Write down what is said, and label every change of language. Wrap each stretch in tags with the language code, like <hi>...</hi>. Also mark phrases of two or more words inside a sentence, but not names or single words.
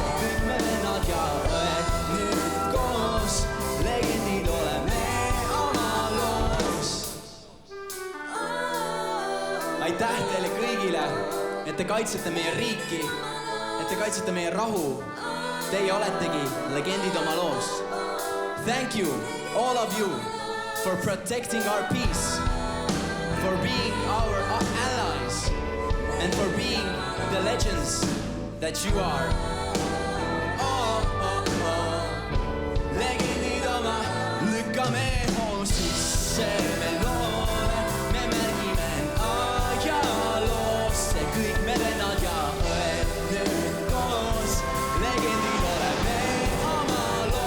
<et>Kõik me vennad ja õed nüüd koos, legendid oleme oma loos. Aitäh teile kõigile, et te kaitsete meie riiki, et te kaitsete meie rahu. Teie oletegi legendid oma loos.</et> <en>Thank you, all of you, for protecting our peace, for being our allies, and for being the legends that you are. Oh, oh, oh.</en> <et>Legendid oma, lükkame hoo sisse me loone, me märgime ajaloosse. Kõik me vennad ja õed nüüd koos, legendid oleme oma loo.</et>